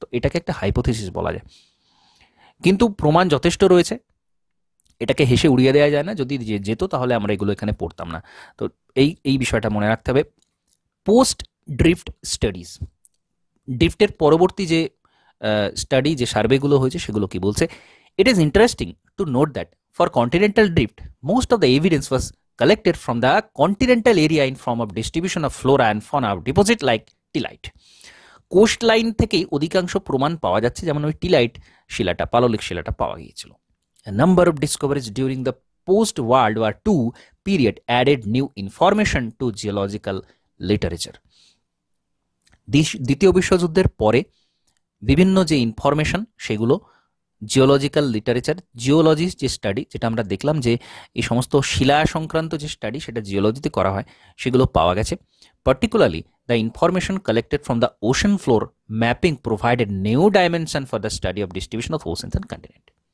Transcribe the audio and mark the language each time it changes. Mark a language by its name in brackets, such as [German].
[Bangla] তো এটাকে একটা হাইপোথেসিস বলা যায়, কিন্তু প্রমাণ যথেষ্ট রয়েছে, এটাকে হেসে উড়িয়ে দেওয়া যায় না। যদি যেত তাহলে আমরা এগুলো এখানে পড়তাম না। তো এই বিষয়টা মনে রাখতে হবে। পোস্ট ড্রিফট স্টাডিজ, ড্রিফটের পরবর্তী যে স্টাডি, যে সার্ভেগুলো হয়েছে, সেগুলো কি বলছে? [English] It is interesting to note that for continental drift most of the evidence was collected from the continental area in form of distribution of flora and fauna of deposit like tillite. [Bangla] Coastline থেকেই অধিকাংশ প্রমাণ পাওয়া যাচ্ছে, যেমন ওই টিলাইট শিলাটা, পাললিক শিলাটা পাওয়া গিয়েছিল। [English] A number of discoveries during the post-World War II period added new information to geological literature. [Bangla] দ্বিতীয় বিশ্বযুদ্ধের পরে বিভিন্ন যে ইনফরমেশন, সেগুলো জিওলজিক্যাল লিটারেচার, জিওলজির যে স্টাডি, যেটা আমরা দেখলাম যে এই সমস্ত শিলা সংক্রান্ত যে স্টাডি সেটা জিওলজিতে করা হয়, সেগুলো পাওয়া গেছে। [English] Particularly the information collected from the ocean floor mapping provided new dimension for the study of distribution of oceans and continent.